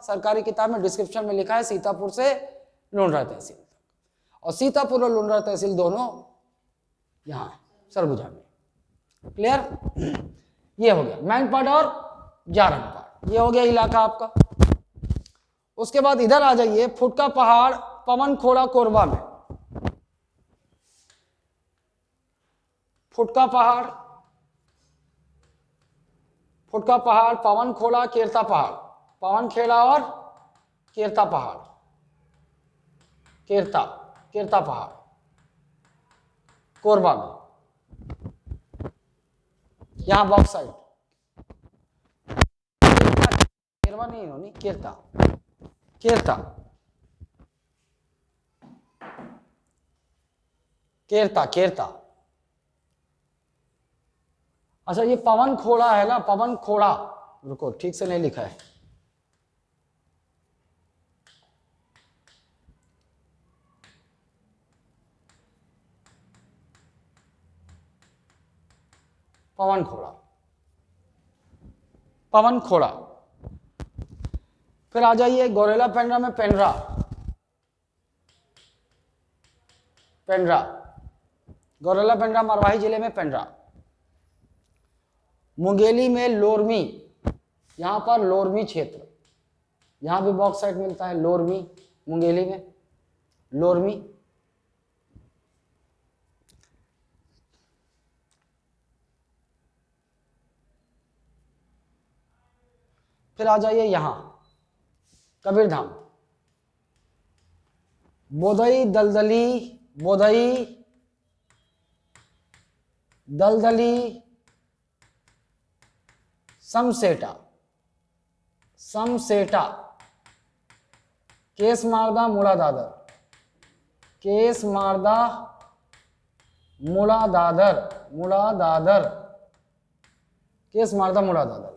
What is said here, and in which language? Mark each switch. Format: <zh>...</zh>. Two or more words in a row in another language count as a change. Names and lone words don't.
<hi>सरकारी किताब में डिस्क्रिप्शन में लिखा है सीतापुर से लुंड्रा तहसील तक, और सीतापुर और लुंड्रा तहसील दोनों यहाँ है सरगुजा में। क्लियर? ये हो गया मैन पाट और जारंग पाट, ये हो गया इलाका आपका। उसके बाद इधर आ जाइए, फुटका पहाड़, पवन खोड़ा कोरबा में। फुटका पहाड़, फुटका पहाड़, पवन खोड़ा, केरता पहाड़, पवन खेड़ा और केरता पहाड़, केरता, केरता पहाड़ कोरबा में, यहां बॉक्साइट। केरवा नहीं होनी, केरता, केरता, केरता, केरता। अच्छा ये पवन खोड़ा है ना, पवन खोड़ा, रुको ठीक से नहीं लिखा है, पवन खोड़ा, पवन खोड़ा। फिर आ जाइए गौरेला पेंड्रा में पेंड्रा, पेंड्रा, गौरेला पेंड्रा मरवाही जिले में पेंड्रा। मुंगेली में लोरमी, यहां पर लोरमी क्षेत्र, यहां भी बॉक्साइट मिलता है, लोरमी, मुंगेली में लोरमी। फिर आ जाइए यहां कबीरधाम, बोधई दलदली, बोधई दलदली समसेटा, समसेटा, केस मारदा मुड़ा दादर, केस मारदा मुड़ा दादर, मुड़ा दादर, केस मारदा मुड़ा दादर।</hi>